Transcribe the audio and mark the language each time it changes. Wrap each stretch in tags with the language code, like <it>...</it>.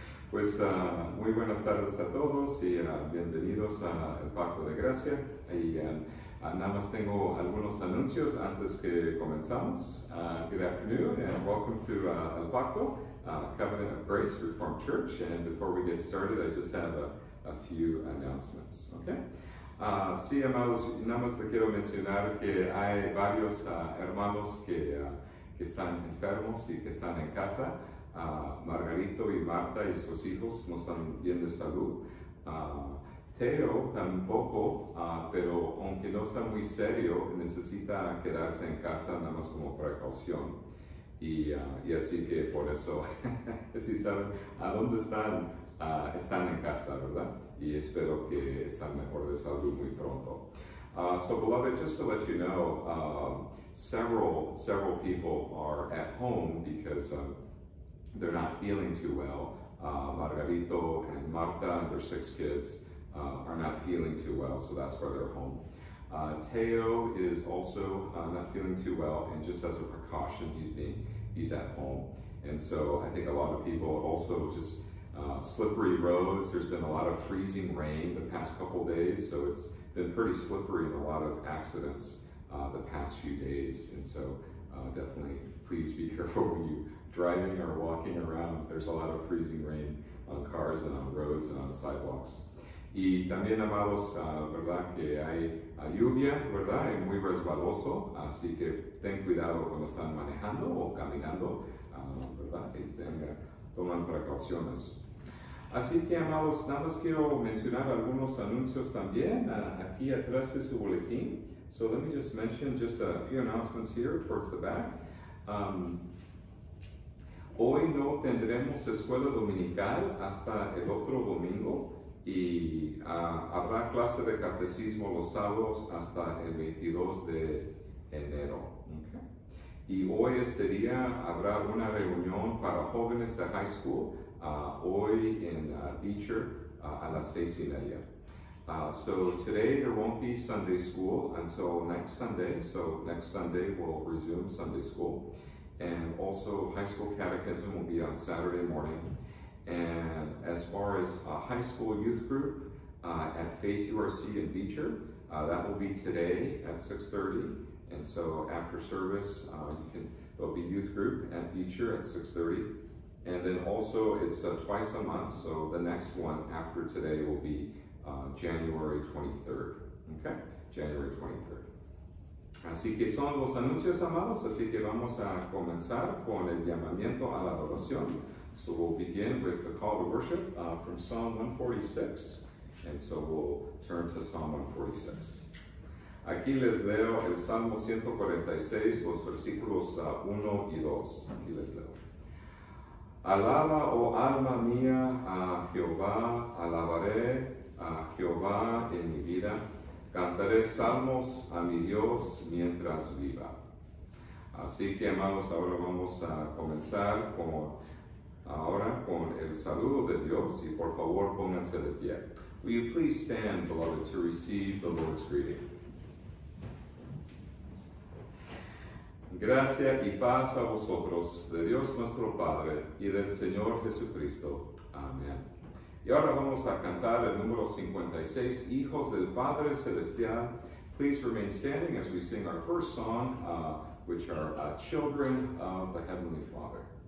<es>Pues muy buenas tardes a todos y bienvenidos al Pacto de Gracia. Y nada más tengo algunos anuncios antes que comenzamos.</es> <en>Good afternoon and welcome to El Pacto, Covenant of Grace Reformed Church. And before we get started, I just have a few announcements. Okay?</en> <es>Sí, amados, nada más le quiero mencionar que hay varios hermanos que están enfermos y que están en casa. Margarito y Marta y sus hijos no están bien de salud. Teo tampoco, pero aunque no está muy serio, necesita quedarse en casa nada más como precaución. Y así que por eso, si saben a dónde están, están en casa, ¿verdad? Y espero que están mejor de salud muy pronto.</es> <en>So beloved, just to let you know, several people are at home because they're not feeling too well. Margarito and Marta and their 6 kids are not feeling too well, so that's why they're home. Teo is also not feeling too well, and just as a precaution, he's at home. And so I think a lot of people also just slippery roads. There's been a lot of freezing rain the past couple days, so it's been pretty slippery and a lot of accidents the past few days. And so definitely please be careful when you're driving or walking around. There's a lot of freezing rain on cars and on roads and on sidewalks.</en> <es>Y también, amados, verdad que hay lluvia, verdad, y muy resbaloso, así que ten cuidado cuando están manejando o caminando, verdad, y toman precauciones. Así que, amados, nada más quiero mencionar algunos anuncios también aquí atrás de su boletín.</es> <en>So let me just mention just a few announcements here towards the back.</en> <es>Hoy no tendremos escuela dominical hasta el otro domingo y habrá clase de catecismo los sábados hasta el 22 de enero. Okay. Y hoy este día habrá una reunión para jóvenes de high school hoy en Beecher a las 6:30.</es> <en>So today there won't be Sunday school until next Sunday. So next Sunday we'll resume Sunday school. And also high school catechism will be on Saturday morning. And as far as a high school youth group at Faith URC in Beecher, that will be today at 6:30. And so after service, there'll be youth group at Beecher at 6:30. And then also it's twice a month. So the next one after today will be January 23rd. Okay, January 23rd.</en> <es>Así que son los anuncios, amados, así que vamos a comenzar con el llamamiento a la adoración.</es> <en>So we'll begin with the call to worship from Psalm 146, and so we'll turn to Psalm 146.</en> <es>Aquí les leo el Salmo 146, los versículos 1 y 2. Aquí les leo. Alaba, oh alma mía, a Jehová, alabaré a Jehová en mi vida. Cantaré salmos a mi Dios mientras viva. Así que, amados, ahora vamos a comenzar con el saludo de Dios y por favor pónganse de pie.</es> <en>Will you please stand, beloved, to receive the Lord's greeting?</en> <es>Gracia y paz a vosotros, de Dios nuestro Padre y del Señor Jesucristo. Amén. Y ahora vamos a cantar el número 56, Hijos del Padre Celestial.</es> <en>Please remain standing as we sing our first song, which are Children of the Heavenly Father.</en>